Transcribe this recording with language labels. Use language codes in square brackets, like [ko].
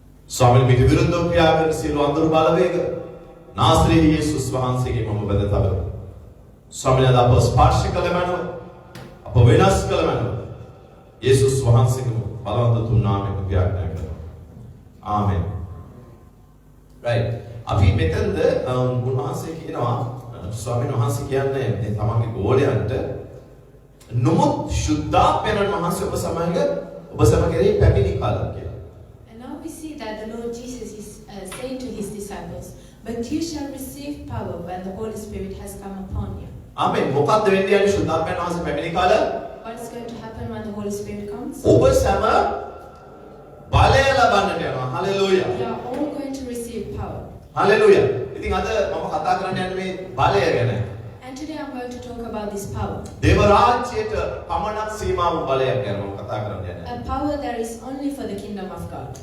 [si] ස්වාමීන් මිට විරුද්ධව ක්‍රියා කරන සියලු අඳුරු බලවේග නාසරේ යේසුස් වහන්සේගේ මම බඳ තබන ස්වාමීන් අද අප ස්පර්ශ කළ මැනව අප වෙනස් කළ මැනව යේසුස් වහන්සේගේ බලවන්ත තුන් නාමයෙන් ප්‍රාර්ථනා කරනවා ආමෙන් right අපි මෙතනද උන්වහන්සේ කියනවා ස්වාමීන් වහන්සේ කියන්නේ මේ තමන්ගේ ගෝලයන්ට නොමුත් ශුද්ධාත්මයන් වහන්සේ ඔබ සමග පැමිණි කාලය කියලා. [en] And now we see that the Lord Jesus is saying to his disciples, but you shall receive power when the Holy Spirit has come upon you. [si] ආමෙන්. මොකක්ද වෙන්නේ යන්නේ ශුද්ධාත්මයන් වහන්සේ පැමිණි කාලය? [en] What is going to happen when the Holy Spirit comes? [si] ඔබ සම බලය ලබන්නට යනවා. Hallelujah. [en] We are all going to receive power. [si] Hallelujah. ඉතින් අද මම කතා කරන්න යන්නේ මේ බලය ගැන. [en] And today I'm going to talk about this power. [si] දේව රාජ්‍යයට පමණක් සීමාව බලයක් ගැන මම කතා කරන්න යන්නේ. [en] A power that is only for the kingdom of God.